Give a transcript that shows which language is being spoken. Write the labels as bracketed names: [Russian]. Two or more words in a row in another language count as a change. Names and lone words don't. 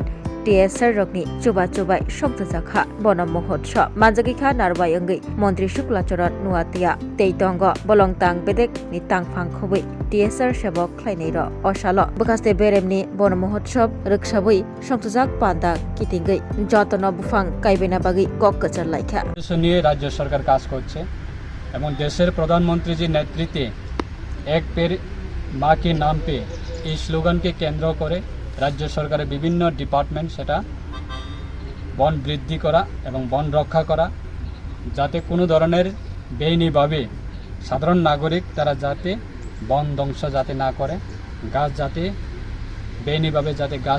[Kok Borok] TSR Rokni Chuba Chubai Shongtazaka Bono Mohotsop Manjagika Narbai Angai Montri Shuklachuron Nuatia Teitongo Bolongtang Bedek ni Tangfang Khobui TSR Shabok Klainiro Oshalo Bakaste Beremni Bono Mohotsop Rikshabui Shongtazak Panda Kitingai Jotono Bufang Kaibena Bagi Kokkachar Laika [Bangla] নিয়ে রাজ্য সরকার কাজ করছে এবং দেশের প্রধানমন্ত্রীজির নেতৃত্বে এক পের মা কে নাম পে এই স্লোগানকে কেন্দ্র করে রাজ্য সরকারের বিভিন্ন ডিপার্টমেন্ট সেটা বন বৃদ্ধি করা এবং বন রক্ষা করা যাতে কোনো ধরনের বেআইনিভাবে সাধারণ নাগরিক তারা যাতে বন ধ্বংস যাতে না করে গাছ যাতে বেআইনিভাবে যাতে গাছ